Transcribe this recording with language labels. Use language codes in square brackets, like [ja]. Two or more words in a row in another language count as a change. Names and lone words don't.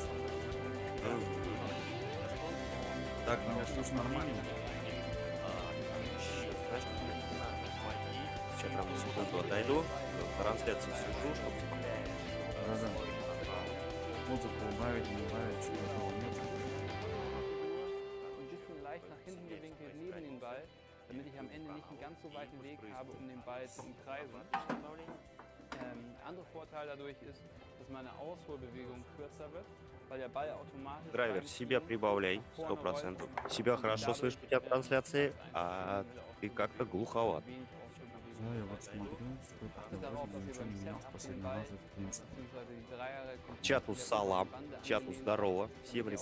[ru] Так, меня слышно нормально? Знаешь, не надо вводить. Сейчас прям на секунду отойду. В трансляции сижу, чтобы Да. Музыку убавить, не убавить, что такого нет. [de] Ein bisschen leicht nach hinten gewinkelt neben den Ball, damit ich am Ende nicht einen ganz so weiten Weg habe, um den Ball zu umkreisen. Anderer Vorteil dadurch ist, dass meine Ausholbewegung kürzer wird, weil der Ball automatisch... [ru] драйвер, себя прибавляй, 100%. Себя хорошо слышно у тебя в трансляции, а ты как-то глуховат. Да, я вот смотрю, что вроде бы ничего не менялось в последний раз, в принципе. Чату салам, чату здорово. Всем, ребята,